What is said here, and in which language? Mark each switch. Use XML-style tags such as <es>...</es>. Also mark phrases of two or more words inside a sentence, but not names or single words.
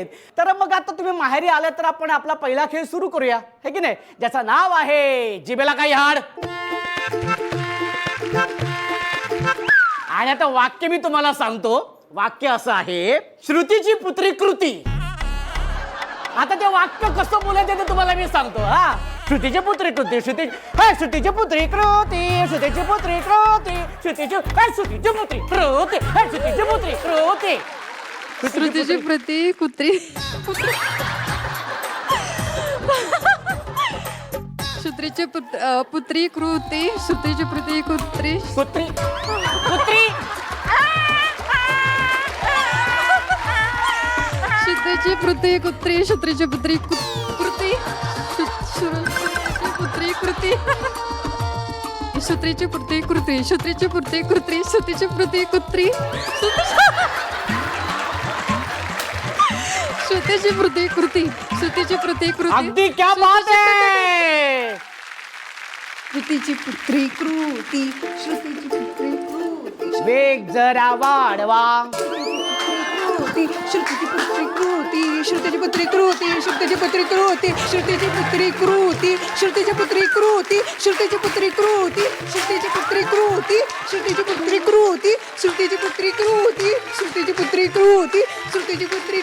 <mr>तर मग आता तुम्ही माहेरी आले तर आपण आपला पहिला खेळ सुरू करूया, है की नाही, ज्याचं नाव आहे जिभेला काही हाड. आणि आता वाक्य मी तुम्हाला सांगतो. वाक्य असं आहे, श्रुतीची पुत्री कृती. आता ते वाक्य कसं बोलायचं ते तुम्हाला मी सांगतो. हा, श्रुतीची पुत्री कृती, श्रुतीची पुत्री कृती, श्रुतीची पुत्री कृती, श्रुतीची पुत्री कृती, श्रुतीची पुत्री कृती. श्रुतीची प्रती कुत्री श्रुतीची पुत्री कृती, श्रुतीची प्रती कुत्री कुत्री कुत्री श्रुतीची प्रती कुत्री, श्रुतीची पुत्री कृती, श्रुतीची पुत्री कृती, श्रुतीची पुत्री कृती, श्रुतीची पुत्री कृती, श्रुतीची पुत्री कुत्री, श्रुतीची पुत्री कृती, श्रुतीची पुत्री कृती. अगदी</mr> <hi>क्या बात है.</hi> <mr>श्रुतीची पुत्री कृती, श्रुतीची पुत्री कृती, वेग जरा वाढवा. श्रुतीची पुत्री कृती, श्रुतीची पुत्री कृती, श्रुतीची पुत्री कृती, श्रुतीची पुत्री कृती, श्रुतीची पुत्री कृती, श्रुतीची पुत्री कृती, श्रुतीची पुत्री कृती, श्रुतीची पुत्री कृती, श्रुतीची पुत्री कृती, श्रुतीची पुत्री कृती, श्रुतीची पुत्री</mr>